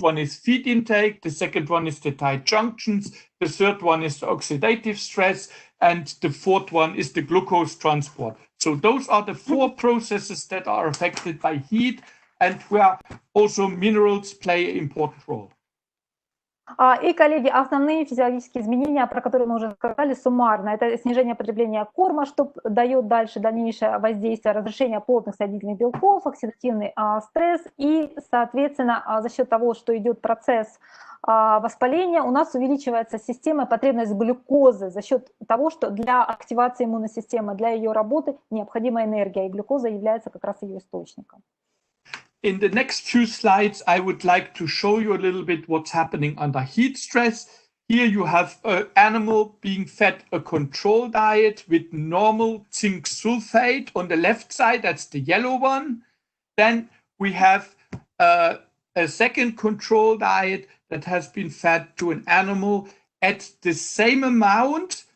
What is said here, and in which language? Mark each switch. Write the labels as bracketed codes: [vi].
[en] One is feed intake. The second one is the tight junctions. The third one is the oxidative stress. And the fourth one is the glucose transport. So those are the 4 processes that are affected by heat and where also minerals play an important role. [ru] И, коллеги, основные физиологические изменения, про которые мы уже сказали суммарно, это снижение потребления корма, что дает дальше дальнейшее воздействие, разрушение плотных соединительных белков, оксидативный стресс, и, соответственно, за счет того, что идет процесс воспаления, у нас увеличивается система, потребность глюкозы за счет того, что для активации иммунной системы, для ее работы необходима энергия, и глюкоза является как раз ее источником. [en] In the next few slides, I would like to show you a little bit what's happening under heat stress. Here you have an animal being fed a control diet with normal zinc sulfate on the left side, that's the yellow one. Then we have a second control diet that has been fed to an animal at the same amount,